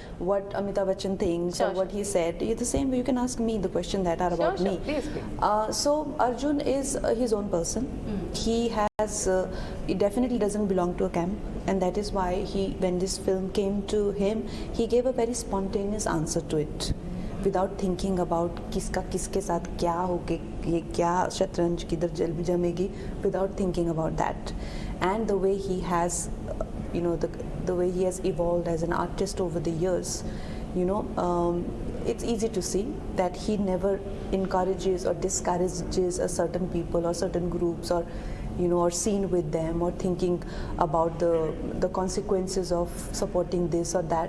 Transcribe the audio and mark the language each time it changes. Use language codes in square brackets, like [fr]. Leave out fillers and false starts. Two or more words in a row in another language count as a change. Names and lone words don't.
[en] what Amitabh Bachchan thinks, or what he said. The same way you can ask me the question that are about me. Please. So Arjun is his own person. He has... it definitely doesn't belong to a camp, and that is why when this film came to him, he gave a very spontaneous answer to it, without thinking about [hi] किसके साथ क्या होगे, ये क्या शतरंज किधर जमेगी, [en] without thinking about that. And the way he has, the the way he has evolved as an artist over the years, it's easy to see that he never encourages or discourages a certain people or certain groups, or or seen with them, or thinking about the consequences of supporting this or that.